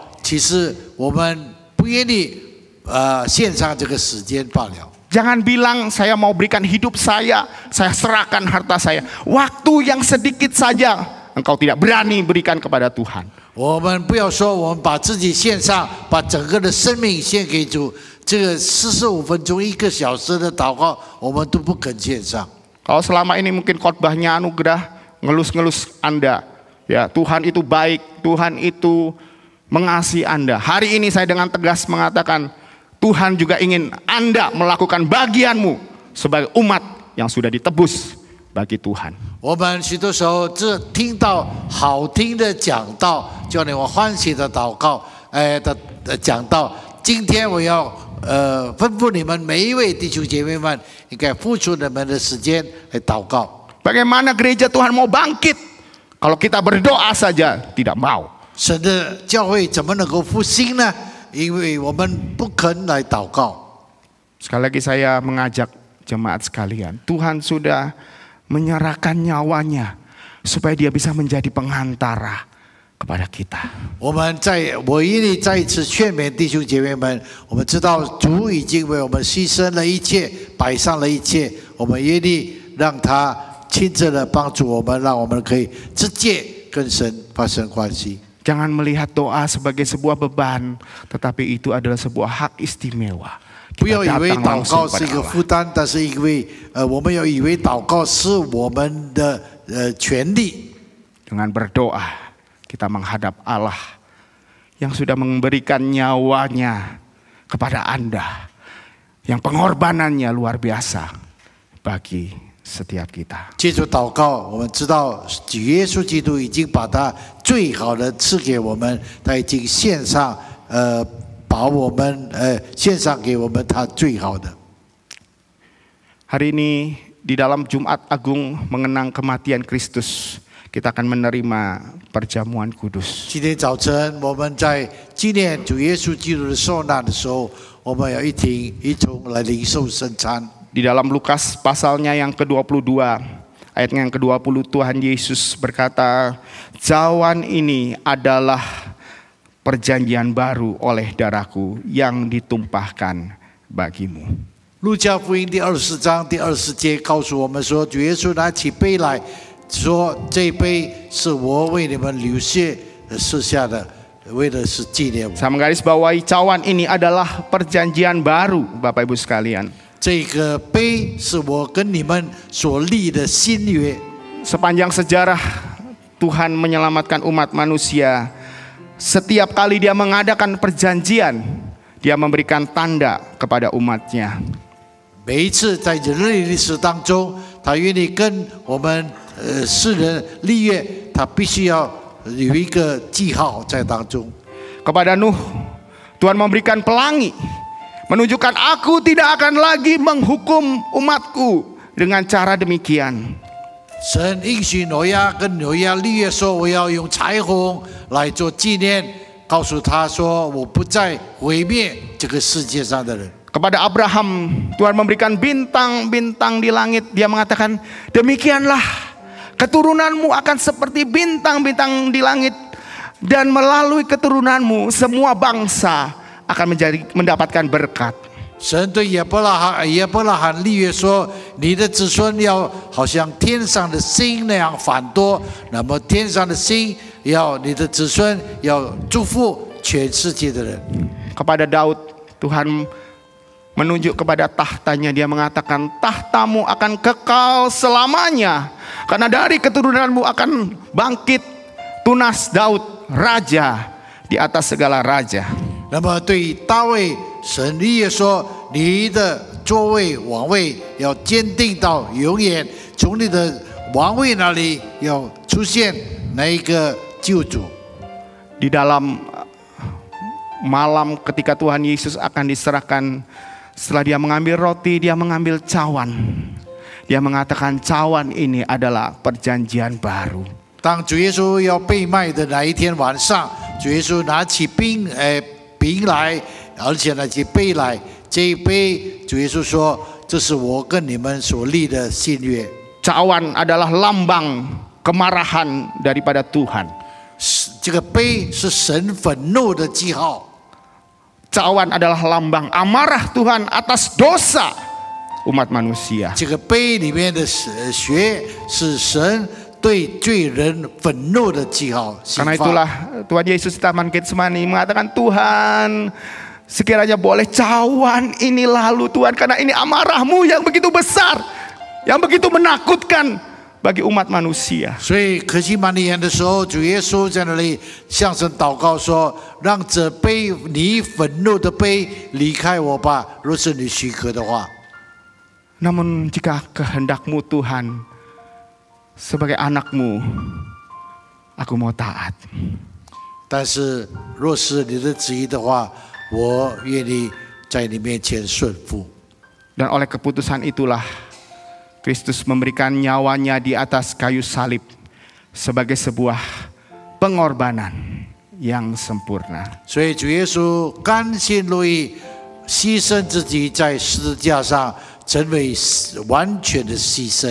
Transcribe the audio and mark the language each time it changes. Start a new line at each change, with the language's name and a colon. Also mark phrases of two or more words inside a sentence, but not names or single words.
Chinese: 其实我们不愿意献上这个时间罢了。
Indonesian: Jangan bilang saya mau berikan hidup saya serahkan harta saya. Waktu yang sedikit saja engkau tidak berani berikan kepada Tuhan.
Chinese: 我们不要说我们把自己献上，把整个的生命献给主。这个45分钟、1个小时的祷告，我们都不肯献上。
Indonesian: Kalau selama ini mungkin khotbahnya anugerah, ngelus-ngelus Anda, ya Tuhan itu baik, Tuhan itu mengasihi Anda. Hari ini saya dengan tegas mengatakan, Tuhan juga ingin Anda melakukan bagianmu sebagai umat yang sudah ditebus bagi Tuhan.
Chinese: 我们许多时候只听到好听的讲道，叫你我欢喜的祷告，讲道。今天我要吩咐你们每一位弟兄姐妹们，应该付出你们的时间来祷告。
Indonesian: Bagaimana gereja Tuhan mau bangkit kalau kita berdoa saja tidak mau?
Chinese: 神的教会怎么能够复兴呢？因为我们不肯来祷告。
Indonesian: Sekali lagi saya mengajak jemaat sekalian, Tuhan sudah menyerahkan nyawanya supaya dia bisa menjadi pengantara kepada kita.
Chinese: 我愿意再一次劝勉弟兄姐妹们，我们知道主已经为我们牺牲了一切，摆上了一切，我们愿意让他亲自的帮助我们，让我们可以直接跟神发生关系。
Indonesian: Jangan melihat doa sebagai sebuah beban, tetapi itu adalah sebuah hak istimewa.
Chinese: 不要以为祷告是一个负担，但是因为我们要以为祷告是我们的权利。
Indonesian: Dengan berdoa kita menghadap Allah yang sudah memberikan nyawanya kepada Anda, yang pengorbanannya luar biasa bagi setiap kita.
Chinese: 借助祷告，我们知道主耶稣基督已经把他最好的赐给我们，他已经献上把我们献上给我们他最好的。
Indonesian: Hari ini di dalam Jumat Agung mengenang kematian Kristus, kita akan menerima perjamuan kudus.
Chinese: 今天早晨我们在纪念主耶稣基督的受难的时候，我们要一同来领受圣餐。
Indonesian: Di dalam Lukas pasalnya yang ke-22, ayat yang ke-20, Tuhan Yesus berkata, "Cawan ini adalah perjanjian baru oleh darahku yang ditumpahkan bagimu."
Chinese: 路加福音第24章第20节告诉我们说，主耶稣拿起杯来说：“这杯是我为你们流血设下的，为的是纪念我。”
Indonesian: Saya menggarisbawahi cawan ini adalah perjanjian baru, Bapak Ibu sekalian.
Chinese: 这个杯是我跟你们所立的新约。
Indonesian: Sepanjang sejarah Tuhan menyelamatkan umat manusia, setiap kali Dia mengadakan perjanjian, Dia memberikan tanda kepada umatnya.
Chinese: 每一次在人类历史当中，他愿意跟我们世人立约，他必须要有一个记号在当中。
Indonesian: Kepada Nuh, Tuhan memberikan pelangi, menunjukkan aku tidak akan lagi menghukum umatku dengan cara demikian.
Chinese: 神应许挪亚跟挪亚立约说：“我要用彩虹来做纪念，告诉他说我不再毁灭这个世界上的人。”
Indonesian: Kepada Abraham, Tuhan memberikan bintang-bintang di langit. Dia mengatakan, demikianlah keturunanmu akan seperti bintang-bintang di langit. Dan melalui keturunanmu semua bangsa akan mendapatkan berkat.
Chinese: 神对亚伯拉罕立约说：“你的子孙要好像天上的星那样繁多。那么天上的星要你的子孙要祝福全世界的人。”
Indonesian: Kepada Daud, Tuhan menunjuk kepada tahtanya. Dia mengatakan, tahtamu akan kekal selamanya. Karena dari keturunanmu akan bangkit tunas Daud, raja di atas segala raja.
Chinese: 那么对于大卫，神立约说：“你的座位王位要坚定到永远，从你的王位那里要出现那一个救主。”
Indonesian: Di dalam malam ketika Tuhan Yesus akan diserahkan, setelah Dia mengambil roti, Dia mengambil cawan. Dia mengatakan cawan ini adalah perjanjian baru.
Chinese: 当主耶稣要被卖的那一天晚上，主耶稣拿起饼来，而且拿起杯来。这一杯，主耶稣说：“这是我跟你们所立的新约。”
Indonesian: Cawan adalah lambang kemarahan daripada Tuhan.
Chinese: 这个杯是神愤怒的记号。
Indonesian: Cawan adalah lambang amarah Tuhan atas dosa umat manusia.
Chinese: 这个杯里面的血是神对罪人愤怒的记号。
Indonesian: Karena itulah Tuhan Yesus di Taman Getsemani mengatakan, Tuhan, sekiranya boleh cawan ini lalu Tuhan, karena ini amarahmu yang begitu besar, yang begitu menakutkan bagi umat manusia.
Chinese: 所以可西玛尼园的时候，主耶稣在那里向神祷告说：“让这杯你愤怒的杯离开我吧，若是你许可的话。”
Indonesian: Namun jika kehendakmu Tuhan, sebagai anakmu, aku mau taat.
Chinese: 但是若是你的旨意的话，我愿意在你面前顺服。
Indonesian: Dan oleh keputusan itulah Kristus memberikan nyawanya di atas kayu salib sebagai sebuah pengorbanan yang sempurna.
Chinese: 所以主耶稣甘心乐意牺牲自己在十字架上，成为完全的牺牲。